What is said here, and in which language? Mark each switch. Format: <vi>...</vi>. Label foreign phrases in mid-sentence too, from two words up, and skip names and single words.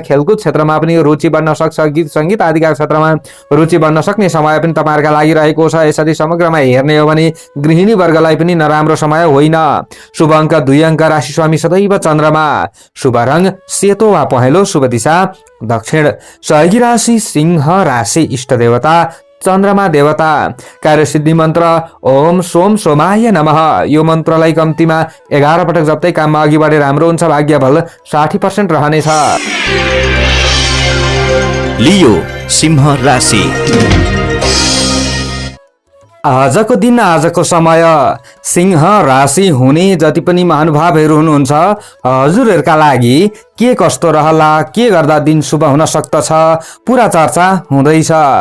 <ne>खेलकुद क्षेत्रमा पनि रुचि बढ्न सक्छ। गीत सङ्गीत आदिका क्षेत्रमा रुचि बढ्न सक्ने समय पनि तपाईहरूका लागि रहेको छ। यसरी समग्रमा हेर्ने हो भने गृहिणी वर्गलाई पनि नराम्रो समय होइन। शुभ अङ्क 2 अङ्क, राशि स्वामी सदैव चन्द्रमा, शुभ रङ सेतो वा पहेँलो, शुभ दिशा दक्षिण। सहयोगी राशि सिंह राशि, इष्ट देवता चन्द्रमा देवता। कार्यसिद्धि मन्त्र</ne> <sa>ओम सोम सोमाय नमः।</sa> <ne>यो मन्त्रलाई कम्तीमा 11 पटक जप्दै काममा अघि बढे राम्रो हुन्छ। भाग्य बल 60% रहनेछ। लियो सिंह राशि। आजको दिन आजको समय सिंह राशि हुने जति पनि महानुभावहरू हुनुहुन्छ हजुरहरूका लागि के कस्तो रहला, के गर्दा दिन शुभ हुन सक्दछ, पुरा चर्चा हुँदैछ।</ne>